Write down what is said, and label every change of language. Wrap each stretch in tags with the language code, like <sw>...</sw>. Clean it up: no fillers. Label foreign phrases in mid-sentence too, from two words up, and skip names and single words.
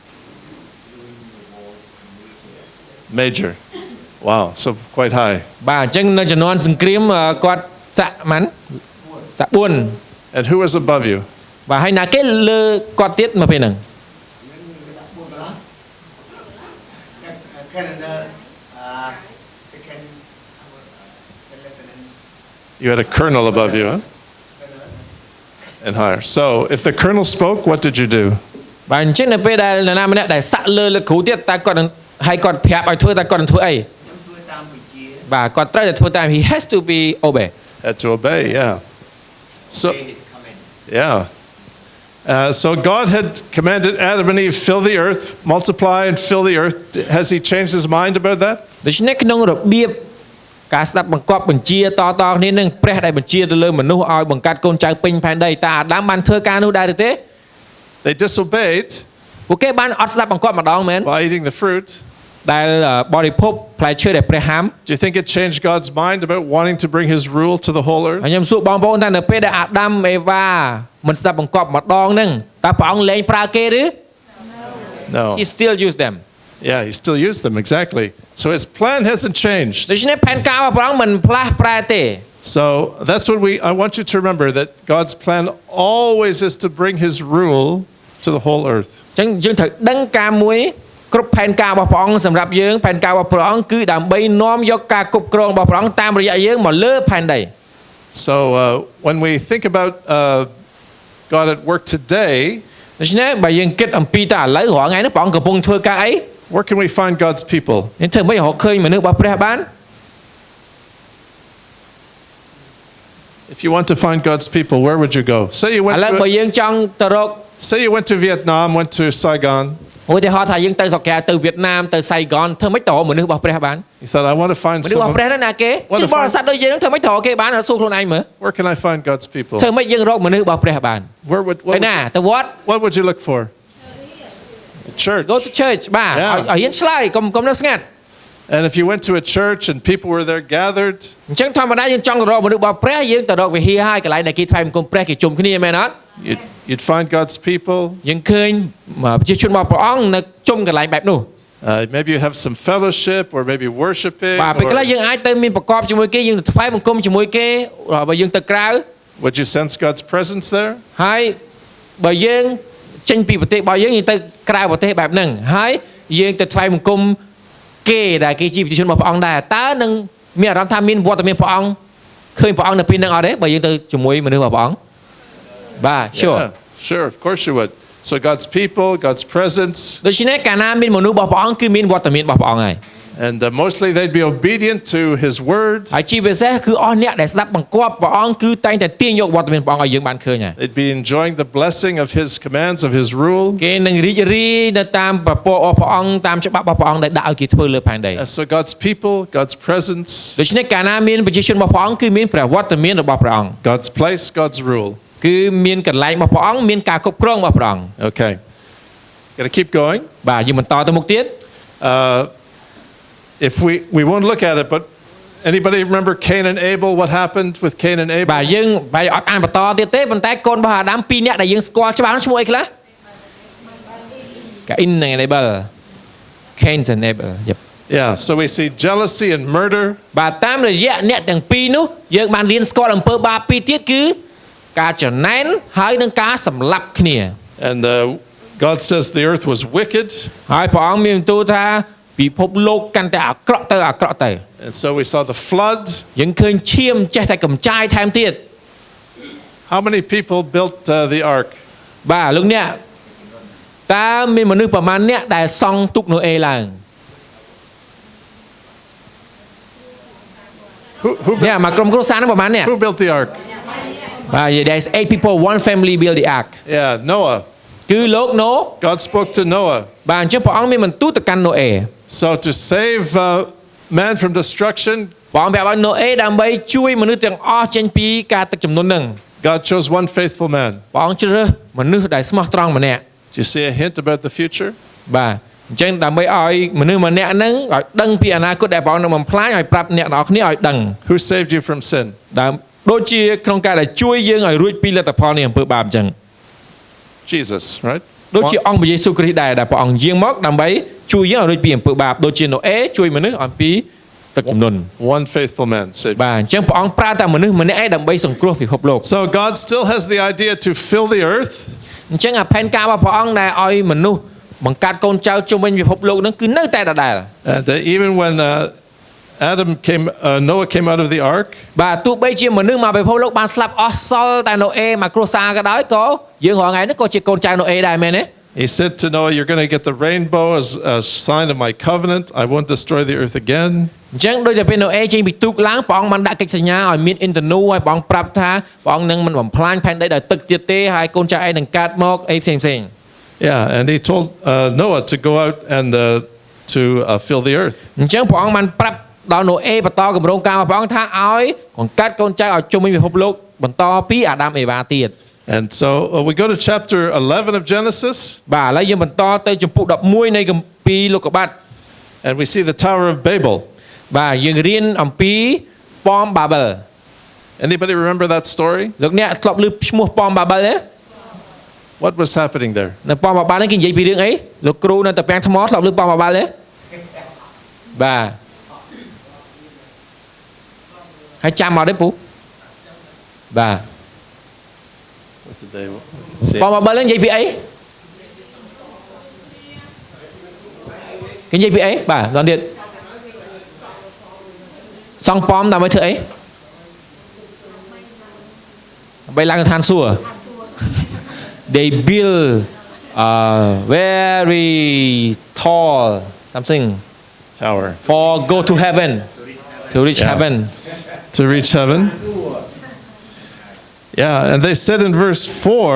<en>Major. Wow, so quite high.</en> <km>បាទអញ្ចឹងនៅជំនាន់សង្គ្រាមគាត់សាក់ម៉ាន់សាក់ 4</km> <en>And who was above you?</en> <km>បាទហើយណាគេលើគាត់ទៀតមកពេលហ្នឹង</km> <en>You had a colonel above you, huh? And higher. So if the colonel spoke, what did you do?</en> <km>បាទអញ្ចឹងនៅពេលដែលនរណាម្នាក់ដែលសាក់លើលោកគ្រូទៀតតើគាត់ហើយគាត់ប្រាប់ឲ្យធ្វើតើគាត់នឹងធ្វើអីបាទគាត់ត្រូវតែធ្វើតាម</km> <en>he has to be obey Had to obey, yeah. So, yeah. So God had commanded Adam and Eve, fill the earth, multiply and fill the earth. Has he changed his mind about that?</en> <km>ដូច្នេះក្នុងរបៀបការស្ដាប់បង្គាប់បញ្ជាតគ្នានឹងព្រះដែលបញ្ជាទៅលើមនុស្សឲ្យបង្កើតកូនចៅពេញផែនដីតើអាដាមបានធ្វើការនោះដែរឬទេ</km> <en>They disobeyed</en> <km>ពួកគេបានអត់ស្ដាប់បង្គាប់ម្ដងមែន</km> <en>by eating the fruit.</en> <km>ដែលបរិភោគផ្លែឈើដែលព្រះហាម</km> <en>Do you think it changed God's mind about wanting to bring his rule to the whole earth?</en> <km>ខ្ញុំសួរបងប្អូនថានៅពេលដែលអាដាមអេវ៉ាមិនស្ដាប់បង្គាប់ម្ដងហ្នឹងតើព្រះអង្គលែងប្រើគេឬ</km> <en>No. he still use them Yeah, he still used them, exactly. So his plan hasn't changed.</en> <km>ដូច្នេះផែនការរបស់ព្រះអង្គមិនផ្លាស់ប្រែទេ</km> <en>So that's what I want you to remember, that God's plan always is to bring his rule to the whole earth.</en> <km>អញ្ចឹងយើងត្រូវដឹងការមួយគ្រប់ផែនការរបស់ព្រះអង្គសម្រាប់យើងផែនការរបស់ព្រះអង្គគឺដើម្បីនាំយកការគ្រប់គ្រងរបស់ព្រះអង្គតាមរយៈយើងមកលើផែនដី</km> <en>So when we think about God at work today,</en> <km>ដូច្នេះបើយើងគិតអំពីតើឥឡូវរាល់ថ្ងៃនេះព្រះអង្គកំពុងធ្វើការអី</km> <en>where can we find God's people?</en> <km>យើងធ្វើមិនរកឃើញមនុស្សរបស់ព្រះបាន</km> <en>If you want to find God's people, where would you go?</en> <km>ឥឡូវបើយើងចង់ទៅរក</km> <en>Say you went to Vietnam, went to Saigon.</en> <km>ឧទាហរណ៍ថាយើងទៅស្រុកកែទៅវៀតណាមទៅសៃហ្គនធ្វើម៉េចទៅរកមនុស្សរបស់ព្រះបាន</km> <en>You thought, I want to find</en> <km>មនុស្សរបស់</km> <en>someone.</en> <km>ព្រះនោះណាគេជាបរិស័ទដូចយើងនឹងធ្វើម៉េចទៅរកគេបានសួរខ្លួនឯងមើល</km> <en>Where can I find God's people?</en> <km>ធ្វើម៉េចយើងរកមនុស្សរបស់ព្រះបាន</km> <en>Where</en> <km>ទៅណាទៅវត្ត</km> <en>what would you look for? The church. go to church</en> <km>បាទឲ្យរៀនឆ្លើយកុំនៅស្ងាត់</km> <en>And if you went to a church and people were there gathered,</en> <km>អញ្ចឹងធម្មតាយើងចង់ទៅរកមនុស្សរបស់ព្រះយើងទៅរកវិហារហើយកន្លែងដែលគេថ្វាយបង្គំព្រះគេជុំគ្នាមែនអត់</km> <en>you'd find God's people.</en> <km>យើងឃើញប្រជាជនរបស់ព្រះអង្គនៅជុំកន្លែងបែបនោះ</km> <en>Maybe you have some fellowship or maybe worshiping.</en> <km>បាទពេលខ្លះយើងអាចទៅមានប្រកបជាមួយគេយើងទៅថ្វាយបង្គំជាមួយគេបើយើងទៅក្រៅ</km> <en>Would you sense God's presence there?</en> <km>ហើយបើយើងចេញពីប្រទេសរបស់យើងទៅក្រៅប្រទេសបែបហ្នឹងហើយយើងទៅថ្វាយបង្គំគេដែលគេជាប្រជាជនរបស់ព្រះអង្គដែរតើនឹងមានអារម្មណ៍ថាមានវត្តមានព្រះអង្គឃើញព្រះអង្គនៅពេលហ្នឹងអត់ទេបើយើងទៅជាមួយមនុស្សរបស់ព្រះអង្គបាទ</km> <en>Sure, of course you would. So God's people, God's presence.</en> <km>ដូច្នេះកាលណាមានមនុស្សរបស់ព្រះអង្គគឺមានវត្តមានរបស់ព្រះអង្គហើយ</km> <en>And mostly they'd be obedient to his word.</en> <km>ហើយជាពិសេសគឺអស់អ្នកដែលស្ដាប់បង្គាប់ព្រះអង្គគឺតែងតែទាញយកវត្តមានព្រះអង្គឲ្យយើងបានឃើញហើយ</km> <en>They'd be enjoying the blessing of his commands, of his rule.</en> <km>គេនឹងរីករាយនៅតាមប្រពោរបស់ព្រះអង្គតាមច្បាប់របស់ព្រះអង្គដែលដាក់ឲ្យគេធ្វើលើផែនដី</km> <en>And so God's people, God's presence.</en> <km>ដូច្នេះកាលណាមានប្រជាជនរបស់ព្រះអង្គគឺមានព្រះវត្តមានរបស់ព្រះអង្គ</km> <en>God's place, God's rule.</en> <km>គឺមានកន្លែងរបស់ព្រះអង្គមានការគ្រប់គ្រងរបស់ព្រះអង្គ</km> <en>Okay. Got to keep going.</en> <km>បាទយើងបន្តទៅមុខទៀត</km> <en>If we won't look at it, but Anybody remember Cain and Abel? What happened with Cain and</en> <km>បាទ</km> <en>Abel?</en> <km>យើងបាយអត់អានបន្តទៀតទេប៉ុន្តែកូនរបស់អាដាម2នាក់ដែលយើងស្គាល់ច្បាស់នោះឈ្មោះអីខ្លះ Cain និង Abel</km> <en>Cain and Abel Yep Yeah, so we see jealousy and murder.</en> <km>បាទតាមរយៈអ្នកទាំងពីរនោះយើងបានរៀនស្គាល់អំពើបាបពីរទៀតគឺការចំណែនហើយនឹងការសម្លាប់គ្នា</km> <en>And God says the earth was wicked.</en> <km>ហើយព្រះអង្គមានបន្ទូលថាពិភពលោកកាន់តែអាក្រក់ទៅអាក្រក់ទៅ</km> <en>And so we saw the flood.</en> <km>យើងឃើញឈាមចេះតែកំចាយថែមទៀត</km> <en>How many people built the ark?</en> <km>បាទលោកអ្នកតើមានមនុស្សប្រមាណអ្នកដែលសង់ទូកណូអេឡើង</km> <en>Who</en> <km>អ្នកមកក្រុមគ្រួសារនោះប្រមាណអ្នក</km> <en>Who built the ark? បាទ there's 8 people one family build the ark Yeah, Noah.</en> <km>គឺលោកណូ</km> <en>God spoke to Noah.</en> <km>បាទអញ្ចឹងព្រះអង្គមានបន្ទូលទៅកាន់ណូអេ</km> <en>So to save man from destruction,</en> <km>ព្រះអង្គប្រាប់ឲ្យណូអេដើម្បីជួយមនុស្សទាំងអស់ចេញពីការទឹកជំនន់នឹង</km> <en>God chose one faithful man.</en> <km>ព្រះអង្គជ្រើសរើសមនុស្សដែលស្មោះត្រង់ម្នាក់</km> <en>Do you see a hint about the future?</en> <km>បាទអញ្ចឹងដើម្បីឲ្យមនុស្សម្នាក់ហ្នឹងឲ្យដឹងពីអនាគតដែលព្រះអង្គនឹងបំផ្លាញឲ្យប្រាប់អ្នកនរគ្នាឲ្យដឹង</km> <en>Who saved you from sin?</en> <km>ដែលដូចជាក្នុងការដែលជួយយើងឲ្យរួចពីលទ្ធផលនៃអំពើបាបអញ្ចឹង</km> <en>Jesus, right?</en> <km>ដូចជាអង្គព្រះយេស៊ូវគ្រីស្ទដែរដែលព្រះអង្គយាងមកដើម្បីជួយយើងឲ្យរួចពីអំពើបាបដូចជាណូអេជួយមនុស្សអំពីទឹកជំនន់</km> <en>One faithful man saved.</en> <km>បាទអញ្ចឹងព្រះអង្គប្រើតែមនុស្សម្នាក់ឯងដើម្បីសង្គ្រោះពិភពលោក</km> <en>So God still has the idea to fill the earth.</en> <km>អញ្ចឹងផែនការរបស់ព្រះអង្គដែលឲ្យមនុស្សបង្កើតកូនចៅជុំវិញពិភពលោកហ្នឹងគឺនៅតែដដែល</km> <en>And even when Noah came out of the ark,</en> <km>បាទទោះបីជាមនុស្សមកពិភពលោកបានស្លាប់អស់សល់តែណូអេមកគ្រួសារក៏ដោយក៏យើងរាល់ថ្ងៃនេះក៏ជាកូនចៅណូអេដែរមែនទេ</km> <en>he said to Noah, "You're going to get the rainbow as a sign of my covenant. I won't destroy the earth again."</en> <km>អញ្ចឹងដូចតែពេលណូអេចេញពីទូកឡើងព្រះអង្គបានដាក់កិច្ចសញ្ញាឲ្យមានអ៊ីនធឺនូហើយព្រះអង្គប្រាប់ថាព្រះអង្គនឹងមិនបំផ្លាញផែនដីដោយទឹកទៀតទេហើយកូនចៅឯងនឹងកើតមកអីផ្សេងៗ</km> <en>Yeah, and he told Noah to go out and to fill the earth.</en> <km>អញ្ចឹងព្រះអង្គបានប្រាប់ដល់ណូអេបន្តគម្រោងការរបស់ព្រះអង្គថាឲ្យបង្កើតកូនចៅឲ្យជុំវិញពិភពលោកបន្តពីអាដាមអេវ៉ាទៀត</km> <en>And so we go to chapter 11 of Genesis.</en> <km>បាទឥឡូវយើងបន្តទៅចំពុក11នៃគម្ពីរលោកុបាទ</km> <en>And we see the Tower of Babel.</en> <km>បាទយើងរៀនអំពីប៉មបាបិល</km> <en>Anybody remember that story?</en> <km>លោកអ្នកធ្លាប់ឮឈ្មោះប៉មបាបិលទេ</km> <en>What was happening there?</en> <km>នៅប៉មបាបិលនេះគេនិយាយពីរឿងអីលោកគ្រូនៅតាពាំងថ្មធ្លាប់ឮប៉មបាបិលទេបាទហើយចាំមកទេពូបាទ</km> <en>What did they say?</en> <km>ប៉មបាបិលនេះនិយាយពីអីគេនិយាយពីអីបាទដល់ទៀតសង់ប៉មដើម្បីធ្វើអីដើម្បីឡើងឋានសួគ៌</km> <en>they build very tall something Tower. for go to heaven to reach Yeah. heaven To reach heaven. Yeah, and they said in verse 4,</en>